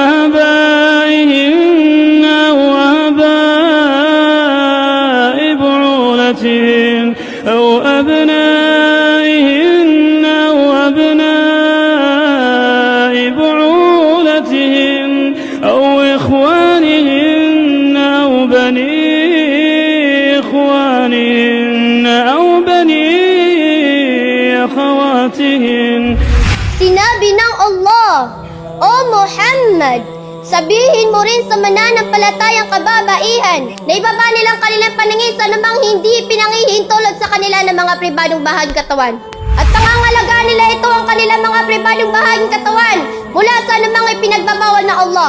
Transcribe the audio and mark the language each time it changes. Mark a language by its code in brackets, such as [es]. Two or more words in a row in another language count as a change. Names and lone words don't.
[ar] آبائهن أو أبنائهن أو أبناء بعولتهن أو إخوانهن أو بني إخوانهن أو بني أخواتهن. [tl] Sinabi ng Allah, O Muhammad, sabihin mo rin sa mananampalatayang kababaihan na ibaba nilang kanilang paningin sa namang hindi pinangihintulot sa kanila ng mga pribadong bahaging katawan. At pangangalagaan nila ito ang kanilang mga pribadong bahaging katawan mula sa namang ipinagbabawal ng Allah.